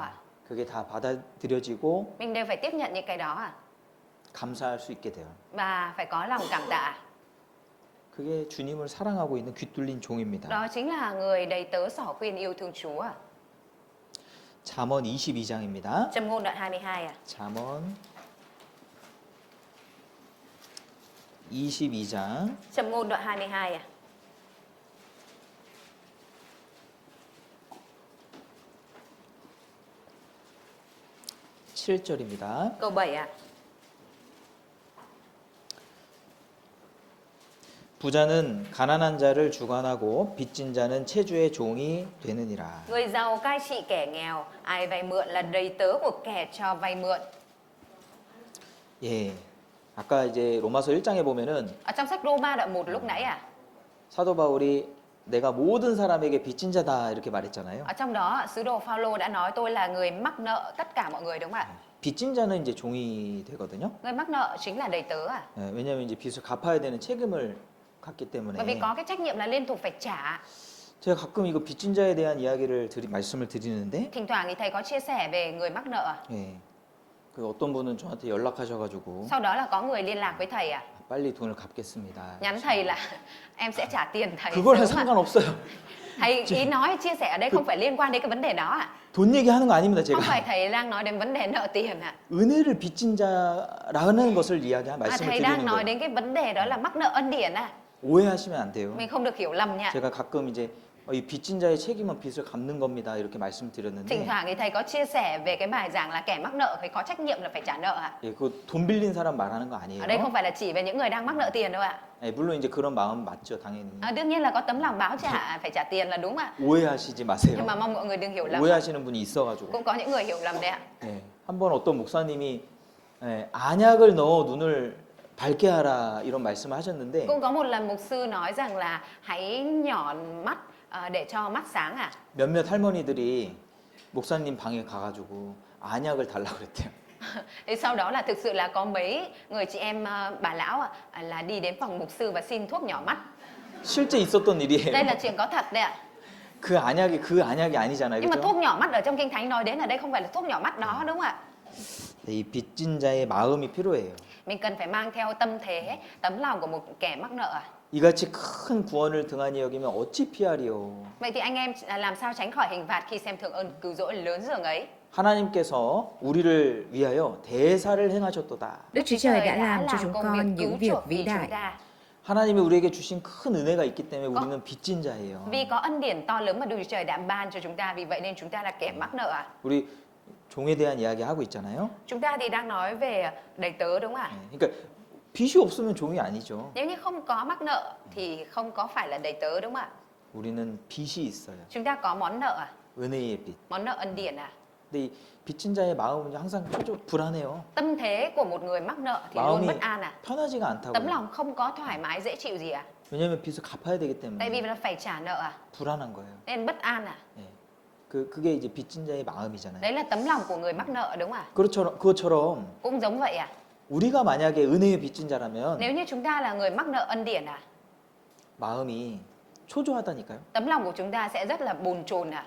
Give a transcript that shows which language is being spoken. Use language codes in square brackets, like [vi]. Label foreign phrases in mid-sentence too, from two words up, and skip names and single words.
[ko] 그게 다 받아들여지고 [vi] Mình đều phải tiếp nhận những cái đó [ko] 감사할 수 있게 돼요. [vi] Và phải có lòng cảm tạ [ko] 그게 주님을 사랑하고 있는 귀뚫린 종입니다. [vi] Đó chính là người đầy tớ xỏ khuyên yêu thương Chúa [ko] 잠언 22장입니다. [vi] Châm ngôn đoạn 22 [ko] 잠언 22장 [vi] Châm ngôn đoạn 22 [ko] 7절입니다. [vi] Câu 7 [ko] 부자는 가난한 자를 주관하고 빚진 자는 체주의 종이 되느니라. [vi] Người giàu cai trị kẻ nghèo Ai vay mượn là đầy tớ của kẻ cho vay mượn [ko] 예. 아까 이제 로마서 1장에 보면은 [vi] Ở trong sách Roma đoạn 1 lúc nãy [ko] 사도 바울이 내가 모든 사람에게 빚진 자다 이렇게 말했잖아요. [vi] Ở trong đó sứ đồ Phaolô đã nói tôi là người mắc nợ tất cả mọi người đúng không ạ? [ko] 빚진 자는 이제 종이 되거든요. [vi] Người mắc nợ chính là đầy tớ [ko] 예, 왜냐하면 이제 빚을 갚아야 되는 책임을 갖기 때문에. [vi] Bởi vì có cái trách nhiệm là liên tục phải trả [ko] 제가 가끔 이거 빚진 자에 대한 이야기를 말씀을 드리는데 [vi] Thỉnh thoảng thì thầy có chia sẻ về người mắc nợ [ko] 예. 그 어떤 분은 저한테 연락하셔가지고 [vi] Sau đó là có người liên lạc với thầy [ko] 빨리 돈을 갚겠습니다. [vi] Nhắn thầy là em sẽ trả tiền thầy [ko] 그거랑 [vi] sớm [ko] 상관없어요. [vi] Thầy ý nói chia sẻ ở đây không phải liên quan đến cái vấn đề đó [ko] 돈 얘기하는 거 아닙니다, [vi] Không phải [ko] 제가. [vi] thầy đang nói đến vấn đề nợ tiền [ko] 은혜를 빚진 자라는 것을 말씀을 [vi] Thầy [ko] 드리는 [vi] đang nói [ko] 거예요. [vi] đến cái vấn đề đó là mắc nợ ân điển [ko] 오해하시면 안 돼요. [vi] Mình không được hiểu lầm nha [ko] 제가 가끔 이제 이 빚진 자의 책임은 빚을 갚는 겁니다. 이렇게 [vi] Thỉnh [ko] 말씀드렸는데 [vi] thoảng thì thầy có chia sẻ về cái bài giảng là kẻ mắc nợ phải có trách nhiệm là phải trả nợ [ko] 예, 그돈 빌린 사람 말하는 거 아니에요. [vi] Ở đây không phải là chỉ về những người đang mắc nợ tiền đâu [ko] 예, 물론 이제 그런 마음 맞죠, 당연히. [vi] Đương nhiên là có tấm lòng báo trả phải trả tiền là đúng [ko] 오해하시지 마세요. [vi] Nhưng mà mong mọi người đừng hiểu lầm [ko] 오해하시는 분이 있어가지고. [vi] Cũng có những người hiểu lầm đấy [ko] 예, 한번 어떤 목사님이 안약을 넣어 눈을 밝게 하라 이런 말씀을 하셨는데 [vi] Cũng có một lần mục sư nói rằng là hãy nhọn mắt để cho mắt sáng [ko] 몇몇 할머니들이 목사님 방에 가가지고 안약을 달라고 그랬대요. [vi] Thì sau đó là thực sự là có mấy người chị em bà lão là đi đến phòng mục sư và xin thuốc nhỏ mắt [ko] 실제 있었던 일이에요. [vi] Đây là chuyện có thật đấy [ko] 그 안약이 아니잖아요, [vi] Nhưng mà [ko] 그렇죠? [vi] thuốc nhỏ mắt ở trong Kinh Thánh nói đến ở đây không phải là thuốc nhỏ mắt đó đúng không ạ? [ko] 이 빚진 자의 마음이 필요해요. [vi] Mình cần phải mang theo tâm thế, tấm lòng của một kẻ mắc nợ [ko] 이같이 큰 구원을 등한히 여기면 어찌 피하리요. [vi] Vậy thì anh em làm sao tránh khỏi hình phạt khi xem thường ơn cứu rỗi lớn dường ấy? [ko] 하나님께서 우리를 위하여 대사를 행하셨도다. [vi] Đức Chúa Trời đã làm cho làm chúng công con cứu những việc chuộc vĩ vì chúng đại. ta. [ko] 하나님이 우리에게 주신 큰 은혜가 있기 때문에 우리는 빚진 자예요. [vi] Vì có ân điển to lớn mà Đức Chúa Trời đã ban cho chúng ta, vì vậy nên chúng ta là kẻ mắc nợ [ko] 우리 종에 대한 이야기 하고 있잖아요. [vi] Chúng ta thì đang nói về đầy tớ đúng không ạ? [ko] 예, 그러니까 빚이 없으면 종이 아니죠. [vi] Nếu như không có mắc nợ thì không có phải là đầy tớ đúng không ạ? [ko] 우리는 빚이 있어요. [vi] Chúng ta có món nợ à? [ko] 은혜의 빚. [vi] Món nợ ân điển à? [ko] 근데 이 빚진 자의 마음은 항상 불안해요. [vi] Tâm thế của một người mắc nợ thì luôn [ko] 마음이 [vi] bất an à? [ko] 편하지가 [vi] Tấm [ko] 않다고요. [vi] lòng không có thoải mái dễ chịu gì à? [ko] 왜냐하면 빚을 갚아야 되기 [vi] Tại vì [ko] 때문에 [vi] là phải trả nợ à? [ko] 불안한 거예요. [vi] Nên bất an à? [ko] 예. 그게 이제 빚진 자의 마음이잖아요. [vi] Đấy là tấm lòng của người mắc nợ đúng không ạ? [ko] 그것처럼 [vi] Cũng giống vậy à? [ko] 우리가 만약에 은혜의 빚진 자라면 [vi] Nếu như chúng ta là người mắc nợ ân điển à? [ko] 마음이 초조하다니까요. [vi] Tấm lòng của chúng ta sẽ rất là bồn chồn à?